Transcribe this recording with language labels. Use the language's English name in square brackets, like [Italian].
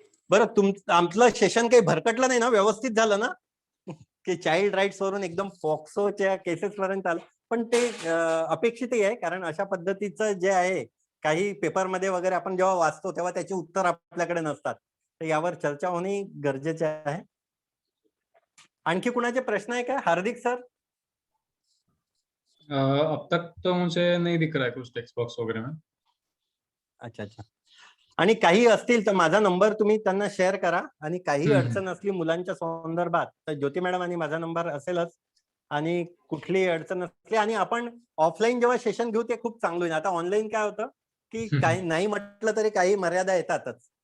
[Marathi] बरं, आमचं सेशन काही भरकटलं नाही ना, व्यवस्थित झालं ना? की चाइल्ड राईट्स वरून एकदम पॉक्सोच्या केसेस पर्यंत आलं, पण ते अपेक्षितही आहे, कारण अशा पद्धतीचं जे आहे काही पेपरमध्ये वगैरे आपण जेव्हा वाचतो तेव्हा त्याची उत्तर आपल्याकडे नसतात, तर यावर चर्चा होणे गरजेचे आहे. आणखी कुणाचे प्रश्न आहे का? हार्दिक सर. [Hindi] अब तक तो मुझे नहीं दिख रहा है कुछ टेक्स्ट बॉक्स वगैरह में. अच्छा. [Marathi] आणि काही असतील तर माझा नंबर तुम्ही त्यांना शेअर करा, आणि काही अडचण असली मुलांच्या संदर्भात तर ज्योती मॅडम आणि माझा नंबर असेलच, आणि कुठली अडचण असली आणि आपण ऑफलाईन जेव्हा सेशन घेऊ ते खूप चांगलं होईल. आता ऑनलाईन काय होतं की काही नाही म्हटलं तरी काही मर्यादा येतातच.